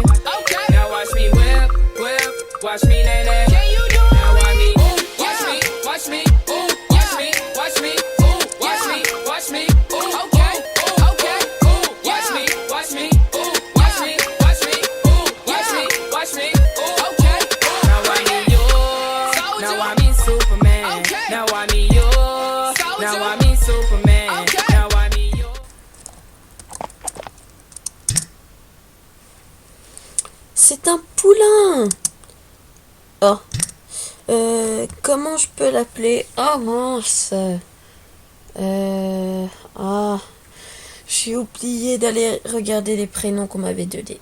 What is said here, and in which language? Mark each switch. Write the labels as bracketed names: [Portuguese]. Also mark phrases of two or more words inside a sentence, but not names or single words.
[English] Now watch me whip, whip, watch me nay nay. Now watch me, watch me, watch me, ooh, watch me, watch me, ooh, watch me, watch me, ooh, okay, okay, ooh, watch me, watch me, ooh, watch me, watch me, ooh, watch me, watch me, ooh, okay. Now I need you, now I mean Superman, now I need you, now I mean Superman, now I need you. [French] C'est un poulain! Oh. Comment je peux l'appeler? Oh mince. J'ai oublié d'aller regarder les prénoms qu'on m'avait donnés.